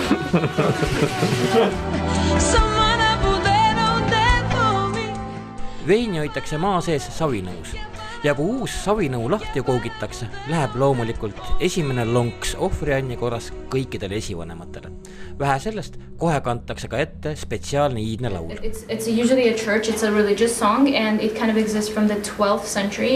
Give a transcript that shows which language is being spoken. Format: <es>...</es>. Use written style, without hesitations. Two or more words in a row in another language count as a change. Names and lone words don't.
<et>Veini hoitakse maa sees savinõus ja kui uus savinõu lahti koogitakse, läheb loomulikult esimene lonks ohvrianni korras kõikidele esivanematele. Vähe sellest, kohe kantakse ka ette spetsiaalne iidne laul.</et> <en>It's usually a church, it's a religious song and it kind of exists from the 12th century.</en>